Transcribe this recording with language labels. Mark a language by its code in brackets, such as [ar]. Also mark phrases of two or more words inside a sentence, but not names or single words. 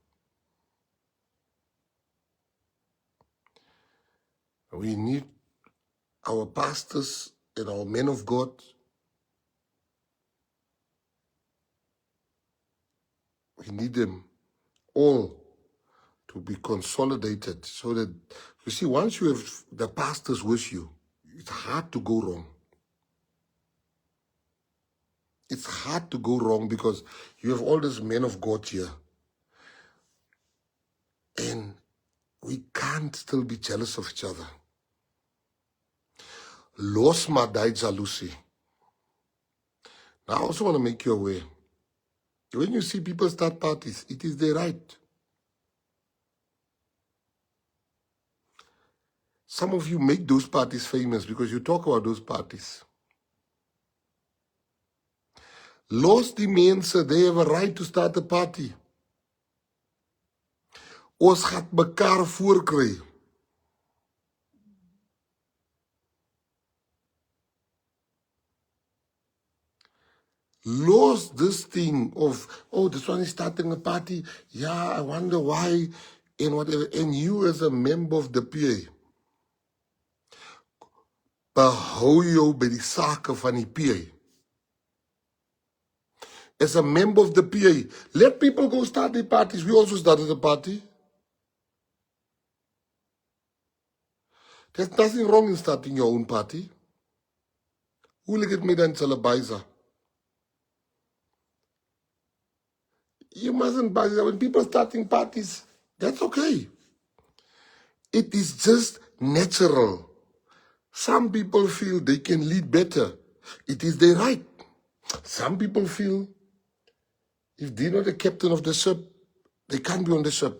[en] We need our pastors and our men of God we need them all to be consolidated so that, you see, once you have the pastors with you, it's hard to go wrong. It's hard to go wrong because you have all these men of God here. And we can't still be jealous of each other. [af] Los maar die jaloesie. [en] Now, I also want to make you aware. When you see people start parties, it is their right. Some of you make those parties famous because you talk about those parties. [af] Los die mense, [en] they have a right to start a party. [af] Ons gaat mekaar voorkry. [en] Los this thing of, oh, this one is starting a party. Yeah, I wonder why, and whatever. And you as a member of the PA, [af] behou jou by die sake van die PA. [en] As a member of the PA, let people go start their parties. We also started a party. There's nothing wrong in starting your own party. [af] Hoe lyk dit met dan Salabaisa? [en] You mustn't buy that. When people starting parties, that's okay. It is just natural. Some people feel they can lead better. It is their right. Some people feel if they're not the captain of the ship, they can't be on the ship.